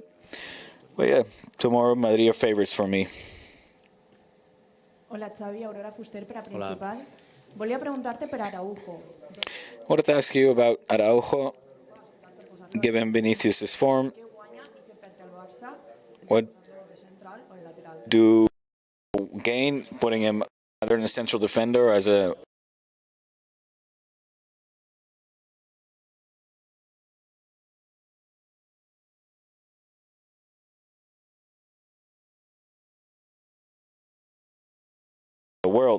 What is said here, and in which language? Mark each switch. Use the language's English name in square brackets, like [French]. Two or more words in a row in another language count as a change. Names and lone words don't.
[English] But yeah, tomorrow Madrid are favorites for me. [Catalan] Hola Xavi, Aurora Fuster per a Principal. Volia preguntar-te per Araujo. [English] I wanted to ask you about Araujo, given Vinicius' form. What do gain putting him either in a central defender as a world?